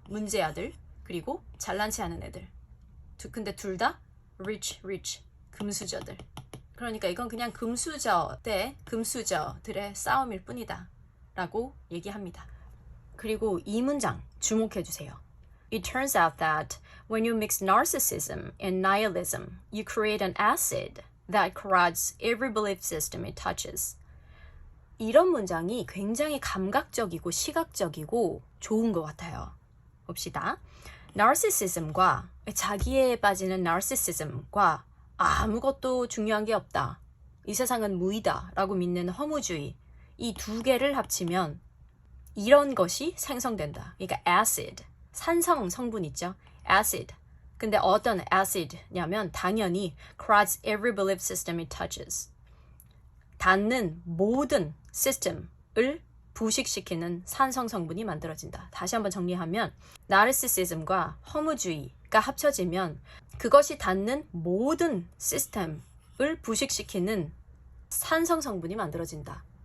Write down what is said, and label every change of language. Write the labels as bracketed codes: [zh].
[ko] 문제아들, 그리고 잘난 체 하는 애들. 근데 둘 다 rich, 금수저들. 그러니까 이건 그냥 금수저 대 금수저들의 싸움일 뿐이다 라고 얘기합니다. 그리고 이 문장 주목해주세요. [en] It turns out that when you mix narcissism and nihilism, you create an acid that corrodes every belief system it touches. [ko] 이런 문장이 굉장히 감각적이고 시각적이고 좋은 것 같아요. 봅시다. narcissism과 자기에 빠지는 narcissism과 아무것도 중요한 게 없다. 이 세상은 무의다 라고 믿는 허무주의, 이 두 개를 합치면 이런 것이 생성된다. 그러니까 acid, 산성 성분 있죠? [en] acid. [ko] 근데 어떤 acid냐면 당연히 [en] corrodes every belief system it touches. [ko] 닿는 모든 시스템을 부식시키는 산성 성분이 만들어진다. 다시 한번 정리하면 나르시시즘과 허무주의가 합쳐지면 그것이 닿는 모든 시스템을 부식시키는 산성 성분이 만들어진다.